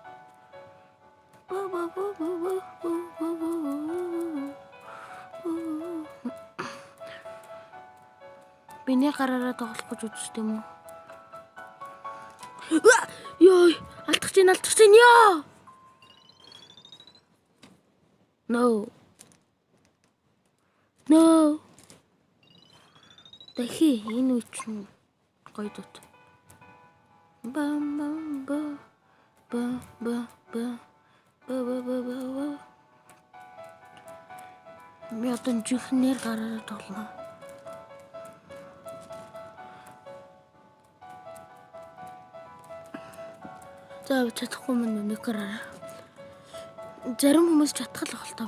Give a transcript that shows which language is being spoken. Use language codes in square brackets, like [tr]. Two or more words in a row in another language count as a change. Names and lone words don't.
[mn] Би нэг гараараа тоглох гэж үзэж тийм үү? Ёо, алдчих чинь яа. No. Дахи энэ үе чинь гоё дут. Бам бам ба ба ба ба ба ба ба ба. Би одоо жихнэр гараад тоглоно. За чадахгүй мөн нэг гараа. Зарим хүмүүс чадах л байх л та.